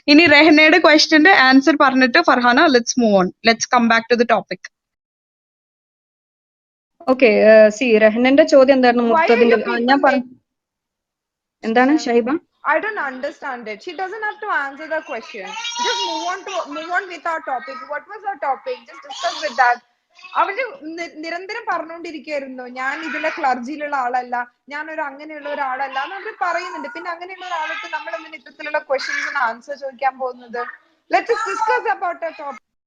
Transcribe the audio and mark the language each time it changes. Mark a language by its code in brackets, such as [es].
[ml] ഇനി റെഹ്നയുടെ ക്വസ്റ്റ്യന്റെ ആൻസർ പറഞ്ഞിട്ട് Farhana, [en] let's move on. Let's come back to the topic. [ml] Okay C റഹ്നന്റെ ചോദ്യം എന്തായിരുന്നു? മുക്തദിന്റെ ഞാൻ എന്താണ് Shaiba? [en] I don't understand it. She doesn't have to answer the question. Just move on with our topic. What was our topic? Just discuss with that. [ml] അവര് നിരന്തരം പറഞ്ഞുകൊണ്ടിരിക്കുകയായിരുന്നു ഞാൻ ഇതിലെ ക്ലർജിയിലുള്ള ആളല്ല, ഞാനൊരു അങ്ങനെയുള്ള ഒരാളല്ല എന്ന് അവര് പറയുന്നുണ്ട്. പിന്നെ അങ്ങനെയുള്ള ഒരാൾക്ക് നമ്മൾ എന്തിന് ഇത്തരത്തിലുള്ള ക്വസ്റ്റ്യൻസിന് ആൻസർ ചോദിക്കാൻ പോകുന്നത്? [en] Let's discuss about our topic.